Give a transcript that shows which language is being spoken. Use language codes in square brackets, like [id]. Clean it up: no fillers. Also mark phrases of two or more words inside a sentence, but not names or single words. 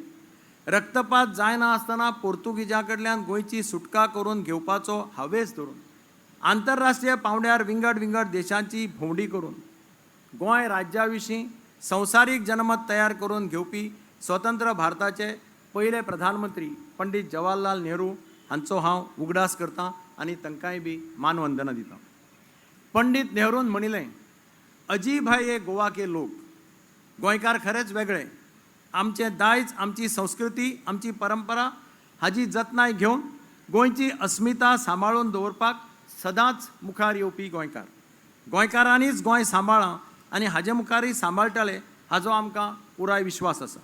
[kok] रक्तपात जायना आसतना पोर्तुगीजां कडल्यान गोंयची सुटका करून घेवपाचो हावेस धरून आंतरराष्ट्रीय पांवड्यार विंगड विंगड देशांची भोंवडी करून गोंय राज्या विशीं संवसारीक जनमत तयार करून घेवपी स्वतंत्र भारताचे पयले प्रधानमंत्री पंडीत जवाहरलाल नेहरू हांचो हांव उगडास करतां आनी तांकांय बी मानवंदना दितां. पंडीत नेहरून म्हणिल्लें, [hi] अजीब है ये गोवा के लोक. [kok] गोंयकार खरेंच वेगळे. आमचें दायज, आमची संस्कृती, आमची परंपरा हाची जतनाय घेवन गोंयची अस्मिता सांबाळून दवरपाक सदांच मुखार येवपी गोंयकार. गोंयकारांनीच गोंय सांबाळ्ळां आनी हाजे मुखारय सांबाळटले हाचो आमकां पुराय विश्वास आसा.